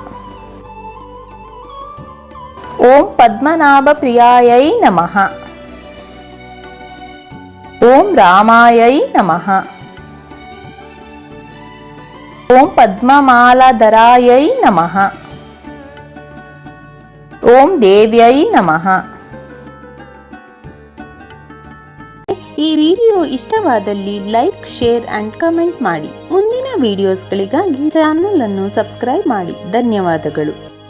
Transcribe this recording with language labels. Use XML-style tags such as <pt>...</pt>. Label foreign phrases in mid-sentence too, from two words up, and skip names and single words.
<sa>ಓಂ ಪದ್ಮನಾಭಪ್ರಿಯಾಯೈ ನಮಃ. ಓಂ ರಾಮಾಯೈ ನಮಃ. ಓಂ ಪದ್ಮಮಾಲಾಧರಾಯೈ ನಮಃ. ಓಂ ದೇವ್ಯೈ ನಮಃ.</sa> <kn>ಈ ವಿಡಿಯೋ ಇಷ್ಟವಾದಲ್ಲಿ</kn> <en>like, share and comment</en> <kn>ಮಾಡಿ. ಮುಂದಿನ ವಿಡಿಯೋಸ್ಗಳಿಗಾಗಿ ಚಾನಲ್ ಅನ್ನು ಸಬ್ಸ್ಕ್ರೈಬ್ ಮಾಡಿ. ಧನ್ಯವಾದಗಳು.</kn>